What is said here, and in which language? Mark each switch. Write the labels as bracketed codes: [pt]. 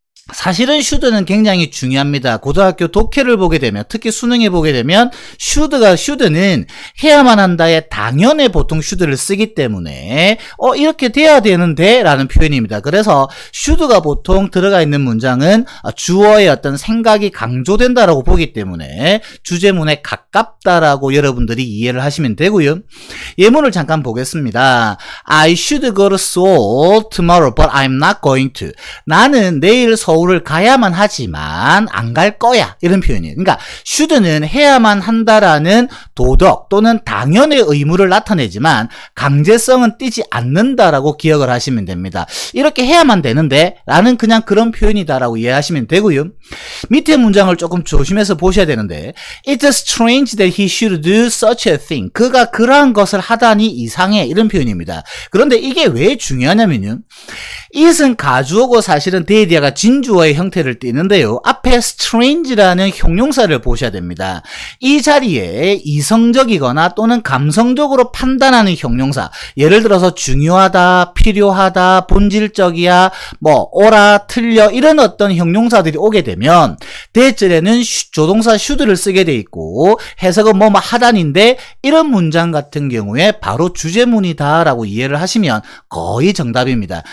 [ko] 사실은 should는 굉장히 중요합니다. 고등학교 독해를 보게 되면 특히 수능에 보게 되면 should는 해야만 한다의 당연에 보통 should를 쓰기 때문에 이렇게 돼야 되는데 라는 표현입니다. 그래서 should가 보통 들어가 있는 문장은 주어의 어떤 생각이 강조된다라고 보기 때문에 주제문에 가깝다라고 여러분들이 이해를 하시면 되고요. 예문을 잠깐 보겠습니다. [en] I should go to Seoul tomorrow but I'm not going to. [ko] 나는 내일 서울을 가야만 하지만 안 갈 거야. 이런 표현이에요. 그러니까 should는 해야만 한다라는 도덕 또는 당연의 의무를 나타내지만 강제성은 띠지 않는다라고 기억을 하시면 됩니다. 이렇게 해야만 되는데 라는 그냥 그런 표현이다라고 이해하시면 되고요. 밑에 문장을 조금 조심해서 보셔야 되는데 [en] It's strange that he should do such a thing. [ko] 그가 그러한 것을 하다니 이상해. 이런 표현입니다. 그런데 이게 왜 중요하냐면요. it은 가주어고 사실은 데이디아가 진주어의 형태를 띠는데요. 앞에 strange라는 형용사를 보셔야 됩니다. 이 자리에 이성적이거나 또는 감성적으로 판단하는 형용사, 예를 들어서 중요하다, 필요하다, 본질적이야, 옳아, 틀려 이런 어떤 형용사들이 오게 되면 대절에는 조동사 should를 쓰게 돼 있고 해석은 뭐뭐 하다인데 이런 문장 같은 경우에 바로 주제문이다 라고 이해를 하시면 거의 정답입니다.